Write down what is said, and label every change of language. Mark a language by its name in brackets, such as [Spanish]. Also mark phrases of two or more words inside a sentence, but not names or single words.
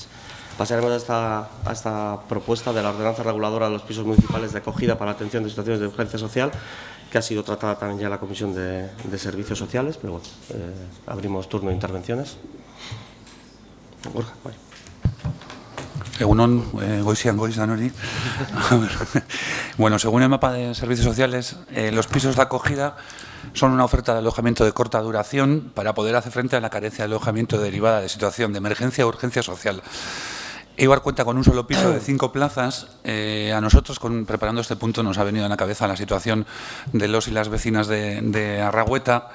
[Spanish] Pasaremos a esta propuesta de la ordenanza reguladora de los pisos municipales de acogida para la atención de situaciones de urgencia social, que ha sido tratada también ya en la Comisión de Servicios Sociales, pero bueno, abrimos turno de intervenciones. Borja, vale. [Basque] Egunon, goizian goiz danori. [Spanish] Bueno, según el mapa de servicios sociales, los pisos de acogida son una oferta de alojamiento de corta duración para poder hacer frente a la carencia de alojamiento derivada de situación de emergencia o urgencia social. Eibar cuenta con un solo piso de 5 plazas. A nosotros, preparando este punto, nos ha venido a la cabeza la situación de los y las vecinas de Arragueta.